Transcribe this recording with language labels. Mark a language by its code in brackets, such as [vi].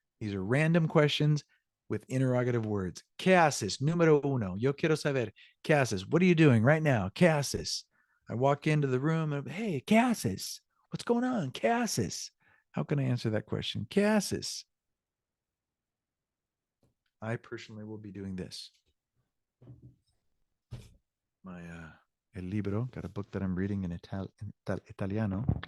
[en] These are random questions with interrogative words. [es] ¿Qué haces? Número uno. Yo quiero saber. ¿Qué haces? [en] What are you doing right now? [es] ¿Qué haces? [en] I walk into the room and, hey, [es] ¿qué haces? [en] What's going on? [es] ¿Qué haces? [en] How can I answer that question? [es] ¿Qué haces? [en] I personally will be doing this. My [es] el libro, [en] got a book that I'm reading in Italiano.